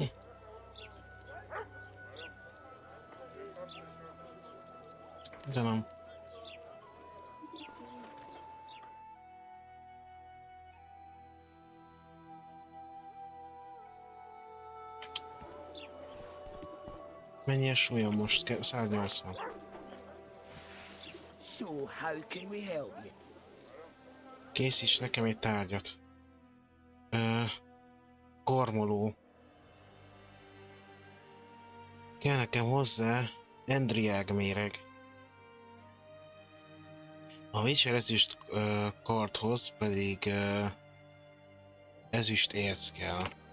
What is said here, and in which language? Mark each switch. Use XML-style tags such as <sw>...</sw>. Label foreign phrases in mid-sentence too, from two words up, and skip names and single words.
<hu>De nem. Mennyi a súlyom most? 180.</hu> <en>So, how can we help you?</en> <hu>Készíts nekem egy tárgyat. Kormoló. Kell nekem hozzá endriágméreg. A Witcher ezüst kardhoz pedig ezüst érc kell.</hu>